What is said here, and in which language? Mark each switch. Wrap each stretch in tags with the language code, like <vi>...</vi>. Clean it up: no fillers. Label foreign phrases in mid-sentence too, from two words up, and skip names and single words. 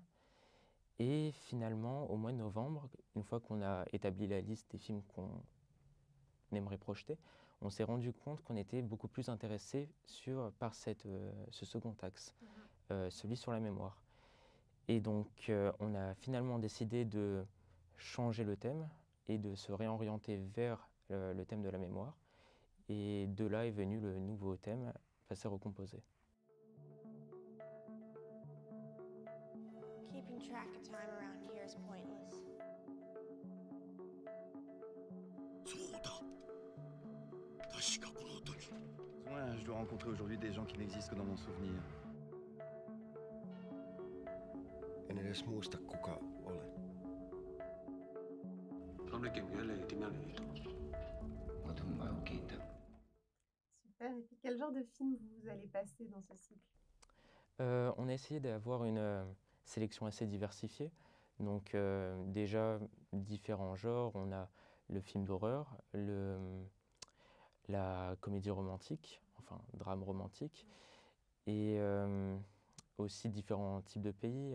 <fr>Et finalement, au mois de novembre, une fois qu'on a établi la liste des films qu'on aimerait projeter, on s'est rendu compte qu'on était beaucoup plus intéressé par ce second axe, celui sur la mémoire. Et donc, on a finalement décidé de changer le thème et de se réorienter vers le thème de la mémoire. Et de là est venu le nouveau thème, passé recomposé.</fr> <en>Keeping track of time around here is pointless.</en> <ja>そうだ確かこの時</ja> <fr>Ouais, je dois rencontrer aujourd'hui des gens qui n'existent que dans mon souvenir.</fr> <fi>En edes muista kuka olen. Onnekin vielä ei niitä.</fi> <fr>Super, et puis quel genre de film vous allez passer dans ce cycle? On a essayé d'avoir une sélection assez diversifiée. Donc déjà différents genres. On a le film d'horreur, la comédie romantique, enfin drame romantique, et aussi différents types de pays.</fr>